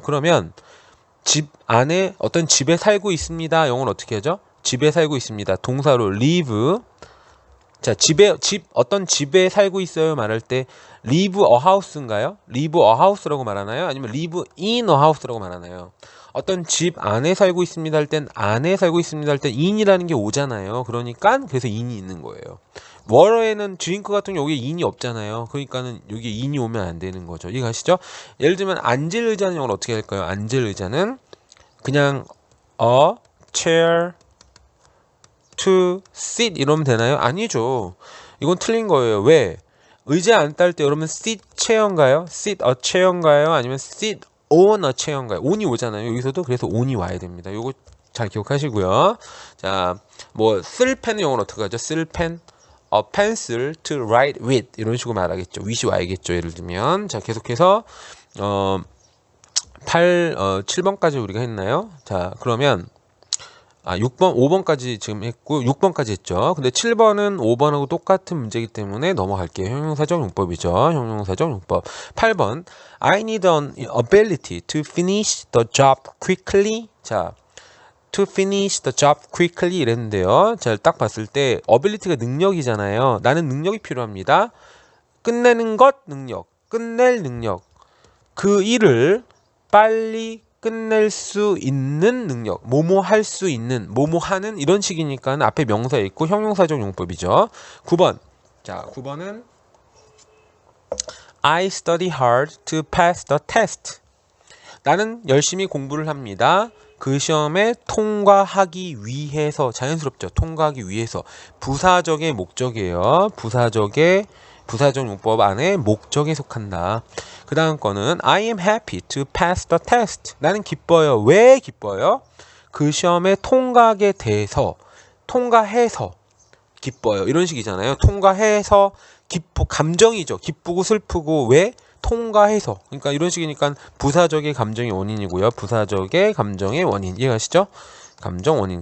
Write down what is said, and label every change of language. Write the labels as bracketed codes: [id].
[ko] 그러면 집 안에 어떤 집에 살고 있습니다. 영어는 어떻게 하죠? 집에 살고 있습니다. 동사로 live. 자, 어떤 집에 살고 있어요 말할 때 [en] live a house [ko] 인가요? [en] live a house [ko] 라고 말하나요? 아니면 [en] live in a house [ko] 라고 말하나요? 어떤 집 안에 살고 있습니다 할 땐 안에 살고 있습니다 할 땐 in이라는 게 오잖아요. 그러니까 그래서 in이 있는 거예요. 워러에는 drink 같은 경우 여기에 in이 없잖아요. 그러니까는 여기에 in이 오면 안 되는 거죠. 이해가시죠? 예를 들면 앉을 의자는 영어로 어떻게 할까요? 앉을 의자는 그냥 [en] a chair to sit [ko] 이러면 되나요? 아니죠. 이건 틀린 거예요. 왜? 의자에 앉다 할 때 여러분 [en] sit chair [ko] 인가요? [en] sit a chair [ko] 인가요? 아니면 [en] sit on a chair [ko] 인가요? on이 오잖아요. 여기서도 그래서 on이 와야 됩니다. 요거 잘 기억하시고요. 자, 뭐 쓸 펜은 영어로 어떻게 하죠? 쓸 펜 [en] a pencil to write with [ko] 이런 식으로 말하겠죠. with이 와야겠죠. 예를 들면 자, 계속해서 7번까지 우리가 했나요? 자, 그러면 6번, 5번까지 지금 했고 6번까지 했죠. 근데 7번은 5번하고 똑같은 문제이기 때문에 넘어갈게요. 형용사적 용법이죠. 형용사적 용법. 8번 [en] I need an ability to finish the job quickly. [ko] 자, [en] to finish the job quickly [ko] 이랬는데요. 자, 딱 봤을 때 ability가 능력이잖아요. 나는 능력이 필요합니다. 끝내는 것 능력, 끝낼 능력. 그 일을 빨리 끝낼 수 있는 능력, 뭐뭐 할 수 있는, 뭐뭐 하는 이런 식이니까 앞에 명사 있고 형용사적 용법이죠. 9번. 자, 9번은 [en] I study hard to pass the test. [ko] 나는 열심히 공부를 합니다. 그 시험에 통과하기 위해서. 자연스럽죠. 통과하기 위해서. 부사적의 목적이에요. 부사적 용법 안에 목적에 속한다. 그 다음 거는 [en] I am happy to pass the test. [ko] 나는 기뻐요. 왜 기뻐요? 그 시험에 통과하게 돼서, 통과해서 기뻐요. 이런 식이잖아요. 통과해서 감정이죠. 기쁘고 슬프고 왜? 통과해서. 그러니까 이런 식이니까 부사적의 감정의 원인이고요. 부사적의 감정의 원인. 이해가시죠? 감정 원인.